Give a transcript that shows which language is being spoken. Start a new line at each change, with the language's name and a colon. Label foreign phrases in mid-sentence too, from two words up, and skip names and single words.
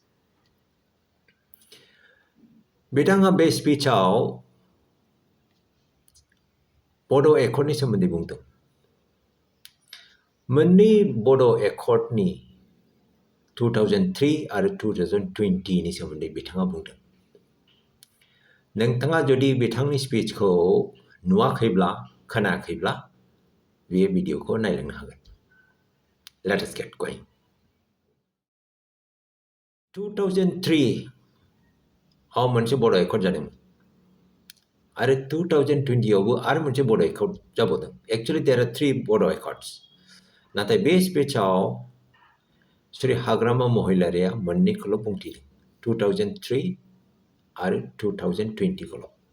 Bodo: बिथाङा बे स्पीचआव बड' एकर्डनि सोमोन्दै बुंदों मोननै बड' एकर्डनि 2003 आरो 2020 नि सोमोन्दै बिथाङा बुंदों नोंथाङा जुदि बिथांनि स्पीचखौ नुवाखैब्ला खोनायाखैब्ला बे भिडिअखौ नायलांनो हागोन
English: Let us get going
Bodo: 2003 आव मोनसे बड' एकर्ड जादोंमोन आरो 2020 आवबो आरो मोनसे बड' एकर्ड जाबावदों
English: actually there are 3 Bodo Accords
Bodo: नाथाय बे स्पीचआव श्री हाग्रामा महिलारीया मोननैखौल' बुंथिदों 2003 आरो 2020 खौल'